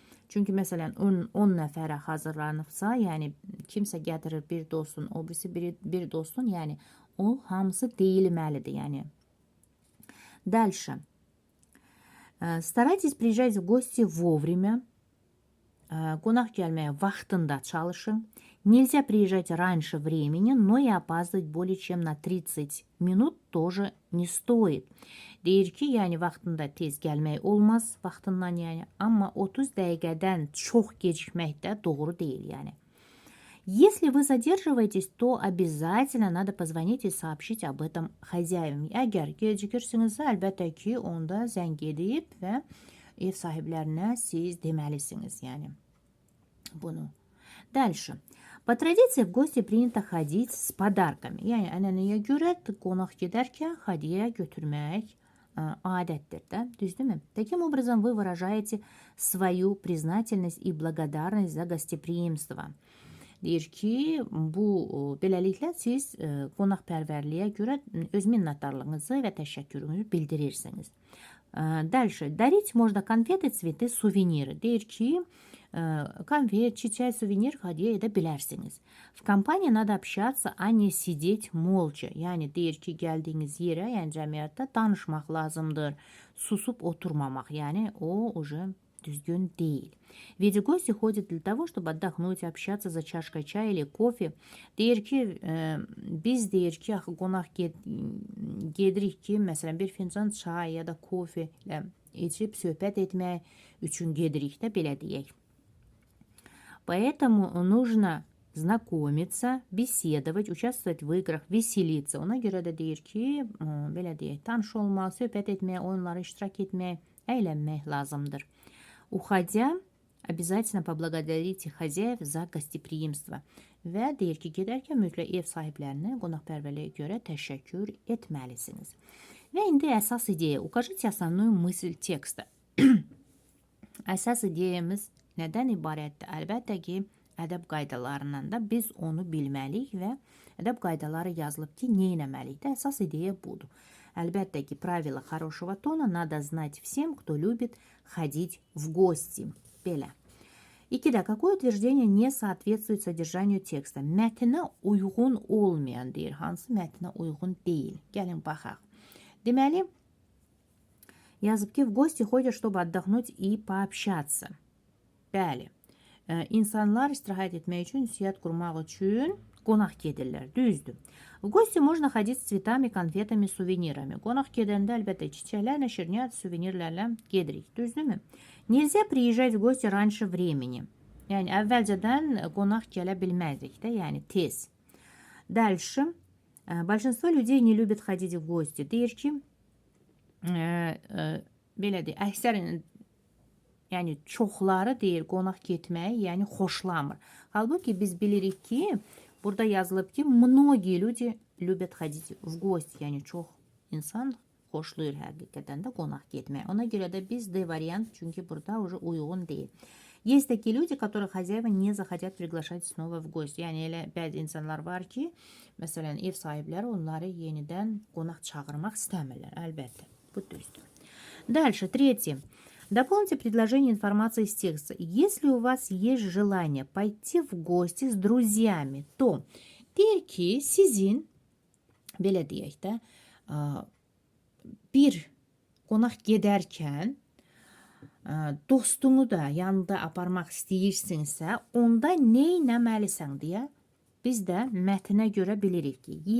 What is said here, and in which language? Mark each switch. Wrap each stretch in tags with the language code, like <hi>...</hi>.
<az>Çünki məsələn 10 nəfərə hazırlanıbsa, yəni kimsə gətirir bir dostun, o birisi bir dostun, yəni o hamısı deyilməlidir, yəni.</az> <ru>Дальше. Старайтесь приезжать в гости вовремя.</ru> <az>Qonaq gəlməyə vaxtında çalışın.</az> <ru>Нельзя приезжать раньше времени, но и опаздывать более чем на 30 минут тоже не стоит.</ru> <az>Deyir ki, yəni vaxtında tez gəlmək olmaz, vaxtından yəni, amma 30 dəqiqədən çox gecikmək də doğru deyil, yəni.</az> <ru>Если вы задерживаетесь, то обязательно надо позвонить и сообщить об этом хозяевам.</ru> <az>Əgər gecikirsinizsə, əlbəttə ki, onda zəng edib və ev sahiblərinə siz deməlisiniz, yəni bunu.</az> <ru>Дальше. По традиции в гости принято ходить с подарками.</ru> <az>Yəni, ənənəyə görə qonaq gedərkən hədiyyə götürmək adətdir də, düzdürmü?</az> <ru>Таким образом, вы выражаете свою признательность и благодарность за гостеприимство.</ru> <az>Deyir ki, bu beləliklə siz qonaqpərvərliyə görə öz minnətdarlığınızı və təşəkkürünüzü bildirirsiniz.</az> <ru>Дальше. Дарить можно конфеты, цветы, сувениры.</ru> <az>Deyir ki, konfet, çiçək, suvenir hədiyyə edə bilərsiniz.</az> <ru>В компании надо общаться, а не сидеть молча.</ru> <az>Yəni deyir ki, gəldiyiniz yerə, yəni cəmiyyətdə danışmaq lazımdır. Susub oturmamaq, yəni o</az> <ru>уже</ru> <az>düzgün deyil.</az> <ru>Ведь гости ходят для того, чтобы отдохнуть, общаться за чашкой чая или кофе.</ru> <az>Deyir ki, biz deyir ki, axı qonaq gedirik ki, məsələn bir fincan çay ya da kofe ilə içib söhbət etmək üçün gedirik də, belə deyək.</az> <ru>Поэтому нужно знакомиться, беседовать, участвовать в играх, веселиться.</ru> <az>Ona görə də deyir ki, belə deyək, tanış olmaq, söhbət etmək, oyunlara iştirak etmək, əylənmək lazımdır.</az> <ru>Уходя, обязательно поблагодарите хозяев за гостеприимство.</ru> <az>Və deyir ki, gedərkən mütləq ev sahiblərinə qonaqpərvərliyə görə təşəkkür etməlisiniz. Və indi əsas ideya.</az> <ru>Укажите основную мысль tекsta.</ru> <az>Əsas ideyamız nədən ibarətdir? Əlbəttə ki, ədəb qaydalarından da biz onu bilməliyik və ədəb qaydaları yazılıb ki, nə etməliyik də? Əsas ideya budur. Əlbəttə ki,</az> <ru>правила хорошего тона надо знать всем, кто любит ходить в гости.</ru> <az>Belə. 2-də</az> <ru>какое утверждение не соответствует содержанию текста?</ru> <az>Mətnə uyğun olmayan deyir. Hansı mətnə uyğun deyil? Gəlin baxaq. Deməli, yazıb ki,</az> <ru>в гости ходят, чтобы отдохнуть и пообщаться.</ru> <az>Bəli. İnsanlar istirahət etmək üçün, ünsiyyət qurmaq üçün qonaq gedirlər. Düzdür.</az> <ru>В гости можно ходить с цветами, конфетами, сувенирами.</ru> <az>Qonaq gedəndə əlbəttə çiçəklərlə, şirniyyat, suvenirlərlə gedirik. Düzdürmü?</az> <ru>Nельзя приезжать в гости раньше времени.</ru> <az>Yəni, əvvəlcədən qonaq gələ bilməzik də, yəni tez.</az> <ru>Дальше. Большинство людей не любит ходить в гости.</ru> <az>Deyir ki, belə deyir, əksər, yəni çoxları deyir, qonaq getməyi, yəni xoşlamır. Halbuki biz bilirik ki, burada yazılıb ki,</az> <ru>многие люди любят ходить в гости.</ru> <az>Yəni, çox insan xoşlayır həqiqətən də qonaq getməyi. Ona görə də biz D variant, çünki burada</az> <ru>уже</ru> <az>uyğun deyil.</az> <ru>Есть такие люди, которые хозяева не захотят приглашать снова в гости.</ru> <az>Yəni, elə bəzi insanlar var ki, məsələn, ev sahibləri onları yenidən qonaq çağırmaq istəmirlər. Əlbəttə, bu düzdür.</az> <ru>Дальше,</ru> <az>3.</az> <ru>Дополните предложение информации из текста. Если у вас есть желание пойти в гости с друзьями, то</ru> <az>deyir ki, sizin, belə deyək də, bir qonaq gedərkən dostunu da yanında aparmaq istəyirsinsə, onda nə etməlisən deyə biz də mətnə görə bilirik ki,</az>